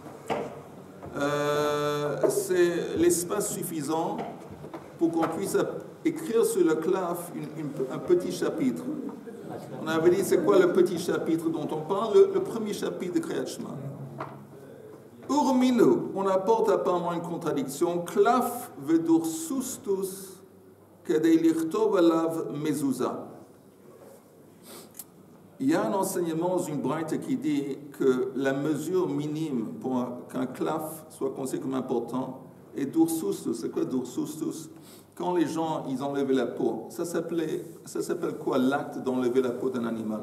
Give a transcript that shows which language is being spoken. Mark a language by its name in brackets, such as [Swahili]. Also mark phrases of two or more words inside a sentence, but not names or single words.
[French] C'est l'espace suffisant pour qu'on puisse écrire sur le claf un petit chapitre. On avait dit c'est quoi le petit chapitre dont on parle, le premier chapitre de Kriyat Shema. Urminu, on apporte apparemment une contradiction. [Hebrew] קלף ודור סוסטוס כדי לכתוב עליו מזוזה. [French] Il y a un enseignement dans une braïta qui dit que la mesure minime pour qu'un klaf soit considéré comme important est dursustus. C'est quoi dursustus? Quand les gens ils enlevaient la peau, ça s'appelle quoi l'acte d'enlever la peau d'un animal?